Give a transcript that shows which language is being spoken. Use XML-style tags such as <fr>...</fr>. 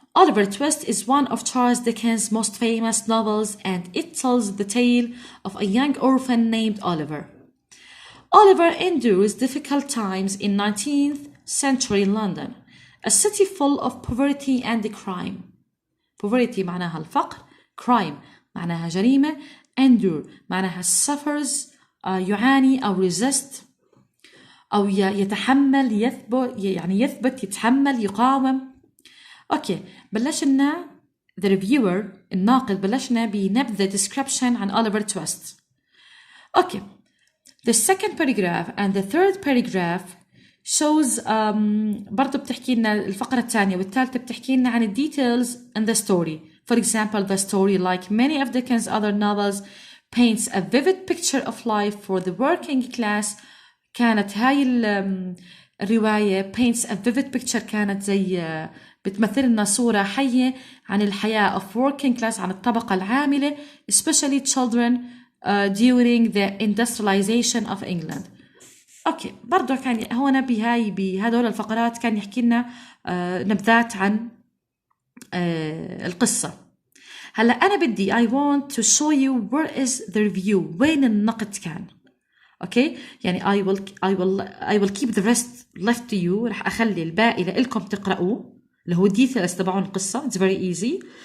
<en>Oliver Twist is one of Charles Dickens' most famous novels, and it tells the tale of a young orphan named Oliver. Oliver endures difficult times in 19th century London, a city full of poverty and crime.</en> <ar>Poverty معناها الفقر, crime معناها جريمة, endure معناها suffers, يعاني أو resist أو يتحمل, يثبت, يتحمل, يقاوم. أوكي, بلشنا</ar> <en>the reviewer,</en> <ar>الناقد, بلشنا بنبذة description عن Oliver Twist.</ar> <en>okay, the second paragraph and the third paragraph shows</en> <ar>برضو بتحكي لنا الفقرة الثانية والثالثة بتحكي لنا عن</ar> <en>details in the story. For example, the story, like many of Dickens' other novels, paints a vivid picture of life for the working class.</en> <ar>كانت هاي الرواية</ar> <en>paints a vivid picture,</en> <ar>كانت زي بتمثل لنا صورة حية عن الحياة</ar> <en>of working class,</en> <ar>عن الطبقة العاملة,</ar> <en>especially children during the industrialization of England.</en> <ar>اوكي, برضو كان هون بهدول الفقرات كان يحكي لنا نبذات عن القصة. هلا أنا بدي</ar> <en>I want to show you where is the review,</en> <ar>وين النقد كان.</ar> <en>Okay, يعني I will keep the rest left to you.</en> <ar>رح أخلي الباقي لإلكم تقرأوه اللي هو details تبعون القصة.</ar> <en>It's very easy.</en>